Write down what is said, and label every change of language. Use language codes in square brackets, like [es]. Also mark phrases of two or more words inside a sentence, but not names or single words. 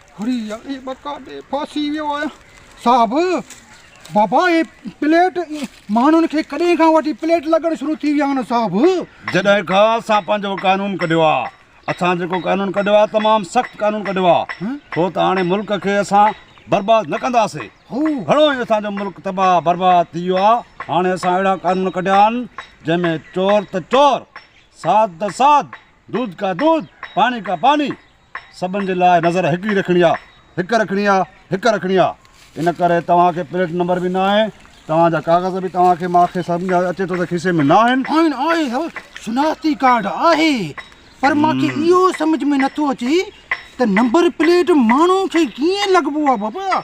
[sd] हरी यार बकाॾे फासी वियो आहियां साहब बाबा हे प्लेट माण्हुनि खे कॾहिं खां वठी प्लेट लॻणु शुरू थी विया आहिनि साहब। जॾहिं खां असां पंहिंजो कानून कढियो आहे असां जेको कानून कढियो आहे तमामु सख़्तु कानून कढियो आहे छो त हाणे मुल्क खे असां बर्बादु न कंदासीं घणो ई असांजो मुल्क तबाह बर्बादु थी वियो आहे। हाणे असां अहिड़ा कानून कढिया आहिनि जंहिंमें चोर त चोर साध त साध [hi] दूध का दूध पानी का पानी [sd] सभिनि जे लाइ नज़र हिकु ई रखणी आहे हिकु रखणी आहे इन करे तव्हांखे प्लेट नंबर बि न आहे तव्हांजा कागज़ बि तव्हांखे मूंखे सम्झ अचे थो त खीसे में न आहिनि आहे शिनाख्ती कार्ड आहे पर मूंखे इहो सम्झ में नथो अचे त नंबर प्लेट माण्हू खे कीअं लॻबो आहे बाबा।